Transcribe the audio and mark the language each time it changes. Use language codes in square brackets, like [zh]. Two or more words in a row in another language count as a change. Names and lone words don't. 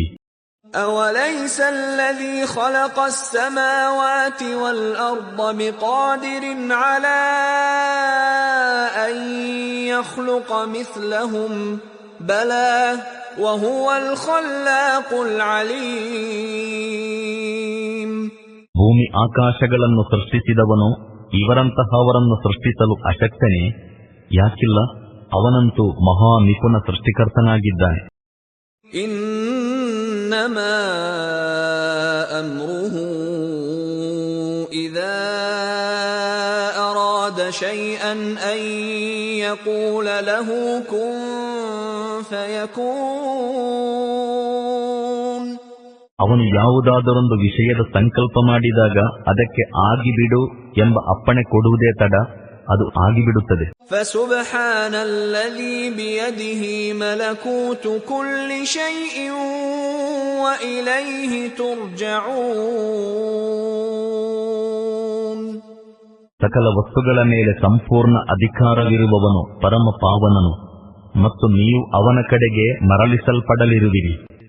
[ar] أَوَلَيْسَ الَّذِي خَلَقَ السَّمَاوَاتِ وَالْأَرْضَ بِقَادِرٍ عَلَى أَن يَخْلُقَ مِثْلَهُم بَلَى وَهُوَ الْخَلَّاقُ الْعَلِيمُ. [kn] ಭೂಮಿ ಆಕಾಶಗಳನ್ನು ಸೃಷ್ಟಿಸಿದವನು ಇವರಂತಹವರನ್ನು ಸೃಷ್ಟಿಸಲು ಅಶಕ್ತನೇ? ಯಾಕಿಲ್ಲ, ಅವನಂತೂ ಮಹಾ ನಿಪುಣ ಸೃಷ್ಟಿಕರ್ತನಾಗಿದ್ದಾನೆ. [ar] إِنَّمَا أَمْرُهُ إِذَا أَرَادَ شَيْئًا أَن يَقُولَ لَهُ كُن فَيَكُونُ. [kn] ಅವನು ಯಾವುದಾದರೊಂದು ವಿಷಯದ ಸಂಕಲ್ಪ ಮಾಡಿದಾಗ ಅದಕ್ಕೆ ಆಗಿಬಿಡು ಎಂಬ ಅಪ್ಪಣೆ ಕೊಡುವುದೇ ತಡ, ಅದು ಆಗಿಬಿಡುತ್ತದೆ. [ar] فسبحان الذي بيده ملكوت كل شيء وإليه ترجعون. [kn] ಸಕಲ ವಸ್ತುಗಳ ಮೇಲೆ ಸಂಪೂರ್ಣ ಅಧಿಕಾರವಿರುವವನು ಪರಮ ಪಾವನನು, ಮತ್ತು ನೀವು ಅವನ ಕಡೆಗೆ ಮರಳಿಸಲ್ಪಡಲಿರುವಿರಿ.